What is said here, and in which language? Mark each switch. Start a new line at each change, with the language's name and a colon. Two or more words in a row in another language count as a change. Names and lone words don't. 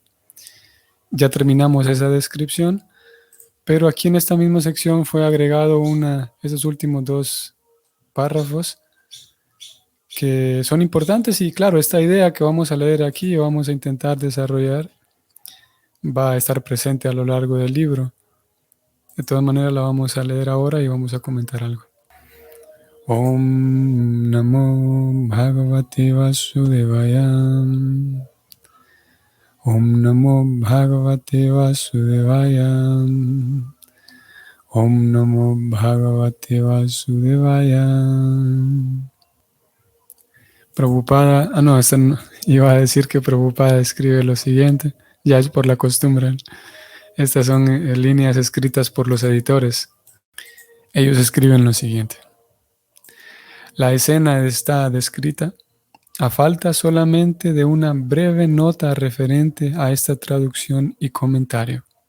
Spanish: Ya terminamos esa descripción, pero aquí en esta misma sección fue agregado esos últimos dos párrafos que son importantes y claro, esta idea que vamos a leer aquí, vamos a intentar desarrollar, va a estar presente a lo largo del libro. De todas maneras la vamos a leer ahora y vamos a comentar algo.
Sanskrit: Om Namo Bhagavate Vasudevaya. Om Namo Bhagavate Vasudevaya. Om Namo Bhagavate Vasudevaya.
Spanish: Prabhupada, iba a decir que Prabhupada escribe lo siguiente, ya es por la costumbre. Estas son líneas escritas por los editores. Ellos escriben lo siguiente. La escena está descrita a falta solamente de una breve nota referente a esta traducción y comentario.